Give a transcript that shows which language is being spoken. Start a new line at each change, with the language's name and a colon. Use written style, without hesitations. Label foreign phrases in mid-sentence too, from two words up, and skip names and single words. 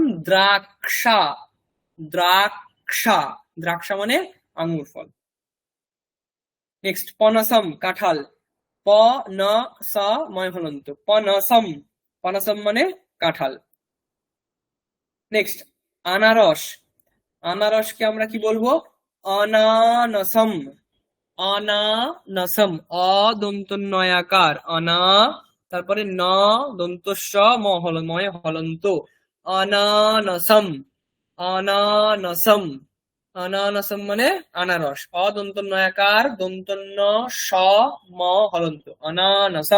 Bangla: দ্রাক্ষা, দ্রাক্ষা, দ্রাক্ষা মানে আঙ্গুর ফল। নেক্সট, পনসম কাঁঠাল, প ন স ময় হলন্ত, পনসম, পনসম মানে কাঁঠাল। নেক্সট, আনারস, আনারসকে আমরা কি বলবো? অনানসম, অনানসম, অ দন্ত নয়াকার অনা, তারপরে ন দন্ত স ময় হলন্ত, অনানসম, অনানসম, অনানসম মানে আনারস, অ দন্ত নয়াকার দন্ত ন স ম হলন্ত, অনানসম।